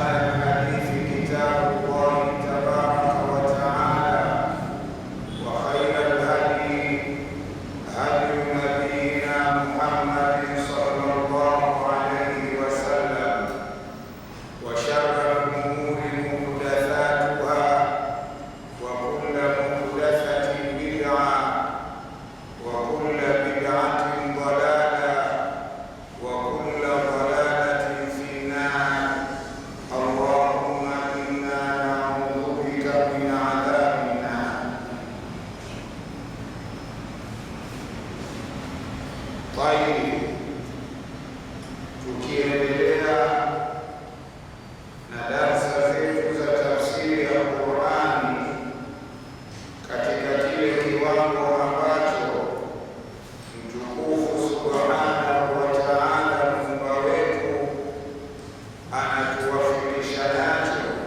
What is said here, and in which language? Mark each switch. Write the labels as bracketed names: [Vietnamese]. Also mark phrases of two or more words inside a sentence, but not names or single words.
[Arabic] الحديث كتاب الله تبارك وتعالى، وخير الهدي هدي نبينا محمد صلى الله عليه وسلم، وشر الأمور محدثاتها، وكل محدثة بدعة، وكل بدعة ضلالة، وكل ضلالة في النار. اللهم إنا نعوذ بك من عذاب النار. طيب، [Swahili] tukiendelea na darasa zetu za tafsiri ya Qur'ani katika kile kiwango ambacho mtukufu [Arabic] سبحانه وتعالى [Swahili] Muumba wetu anatuwafikisha nacho.